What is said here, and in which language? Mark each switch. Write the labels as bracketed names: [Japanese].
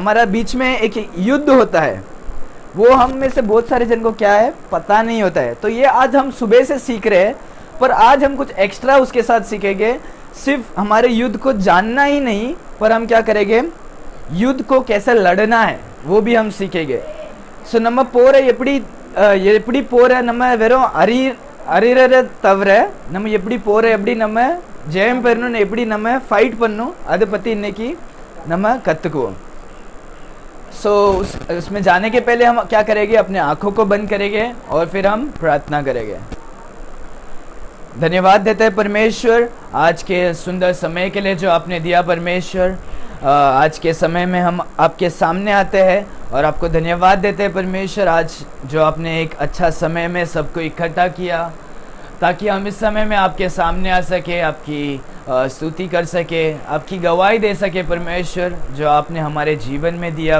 [Hindi] हमारा बीच में एक युद्ध होता है, वो हम में से बहुत सारे जन को क्या है पता नहीं होता है। तो ये आज हम सुबह से सीख रहे हैं, पर आज हम कुछ एक्स्ट्रा उसके साथ सीखेंगे। सिर्फ हमारे युद्ध को जानना ही नहीं, पर हम क्या करेंगे, युद्ध को कैसे लड़ना है वो भी हम सीखेंगे। [Tamil] सो நம்ம போற எப்படி போற நம்ம வெறும் அறியறத தவிர நம்ம எப்படி போற, எப்படி நம்ம ஜெயம் பெறணும், எப்படி நம்ம ஃபைட் பண்ணணும், அதை பற்றி இன்னைக்கு நம்ம கற்றுக்குவோம்। [Hindi] उसमें जाने के पहले हम क्या करेंगे, अपने आंखों को बंद करेंगे और फिर हम प्रार्थना करेंगे। धन्यवाद देते हैं परमेश्वर आज के सुंदर समय के लिए जो आपने दिया। परमेश्वर आज के समय में हम आपके सामने आते हैं और आपको धन्यवाद देते हैं परमेश्वर, आज जो आपने एक अच्छा समय में सबको इकट्ठा किया ताकि हम इस समय में आपके सामने आ सके, आपकी स्तुति कर सके, आपकी गवाही दे सके परमेश्वर, जो आपने हमारे जीवन में दिया।